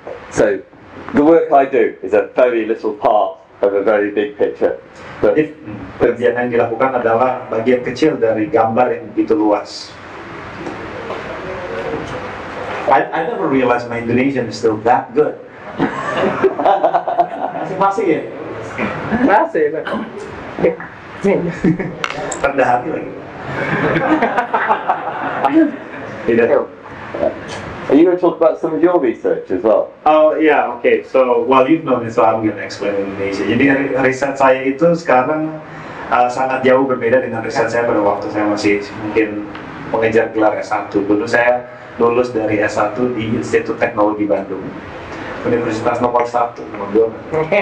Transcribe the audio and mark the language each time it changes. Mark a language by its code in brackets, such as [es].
[en] So the work I do is a very little part of a very big picture. But [id] kerjaan yang dilakukan adalah bagian kecil dari gambar yang begitu luas. [en] I never realized my Indonesian is still that good. [id] Masih ya? Masih. Rendah hati lagi. [en] Are you going to talk about some of your research as well? Oh yeah, okay. So while you've known it, so I'm going to explain Indonesia. [id] Jadi riset saya itu sekarang sangat jauh berbeda dengan riset saya pada waktu saya masih mungkin mengejar gelar S1. Dulu saya lulus dari S1 di Institut Teknologi Bandung, Universitas nomor 1, nomor 2.